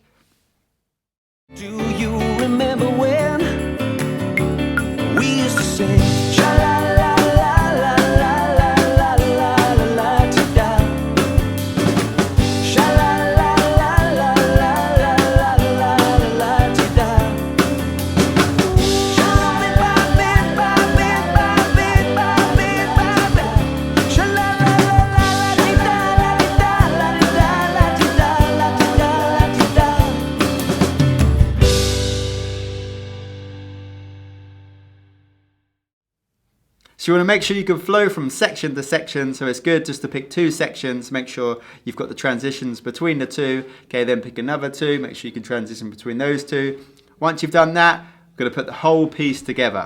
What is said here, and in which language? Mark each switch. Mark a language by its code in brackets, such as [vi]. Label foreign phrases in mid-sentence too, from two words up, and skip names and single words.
[en] Do you remember when we used to sing sha la la la la la la la la la to da sha la la la la la la la la la to da sha la ba bit ba bit ba bit ba bit ba bit sha la la la la la di da la di da la di da la di da la di da. So you want to make sure you can flow from section to section, so it's good just to pick 2 sections, make sure you've got the transitions between the 2, okay, then pick another 2, make sure you can transition between those 2. Once you've done that, we're going to put the whole piece together.